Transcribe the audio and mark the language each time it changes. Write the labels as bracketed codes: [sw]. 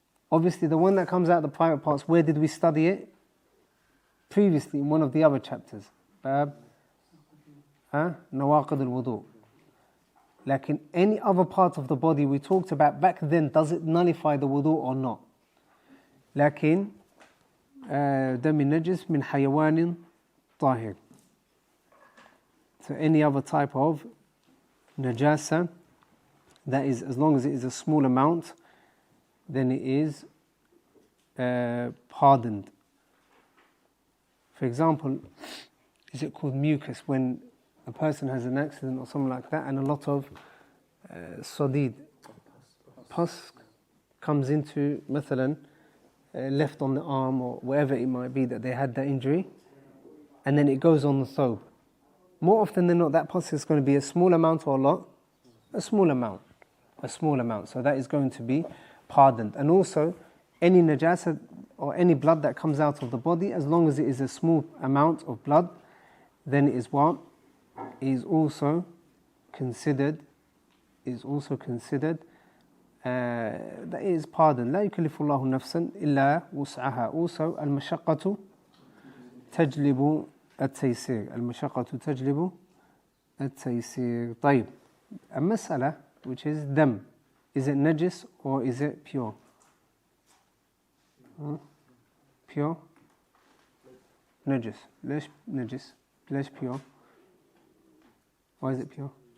[en] Obviously, the one that comes out of the private parts, where did we study it? Previously, in one of the other chapters. Bab, Nawaqid al-Wudu. Like in any other part of the body we talked about back then, does it nullify the wudu or not? [ar] لكن دم النجس من حيوان طاهر. [en] So any other type of najasa, that is, as long as it is a small amount, then it is pardoned. For example, is it called mucus when a person has an accident or something like that and a lot of sadid, pus comes into, مثلا, left on the arm or wherever it might be that they had that injury, and then it goes on the thobe. More often than not, that pus is going to be a small amount or a lot? A small amount. A small amount. So that is going to be pardoned. And also, any najasa or any blood that comes out of the body, as long as it is a small amount of blood, then it is what? Is also considered that is pardon. [ar] لا يكلف الله نفسا إلا وسعها. Also المشقة تجلب التيسير. المشقة تجلب التيسير. طيب, المسألة, [en] which is dam, is it najis or is it pure? Pure? Najis. ليش najis? ليش pure? Why is it pure?